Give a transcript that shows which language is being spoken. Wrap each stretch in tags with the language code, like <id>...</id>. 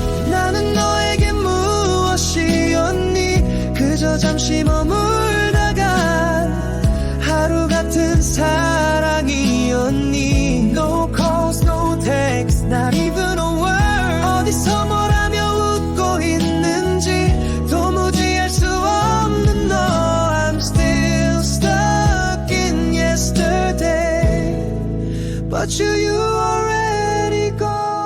<ko>나는 너에게 무엇이었니? 그저 잠시 머물다가 하루 같은 사랑이었니?</ko> <en>No calls, no texts, not even a word.</en> <ko>어디서 뭘 하며 웃고 있는지 도무지 알 수 없는 너.</ko> <en>I'm still stuck in yesterday, but you already gone.</en>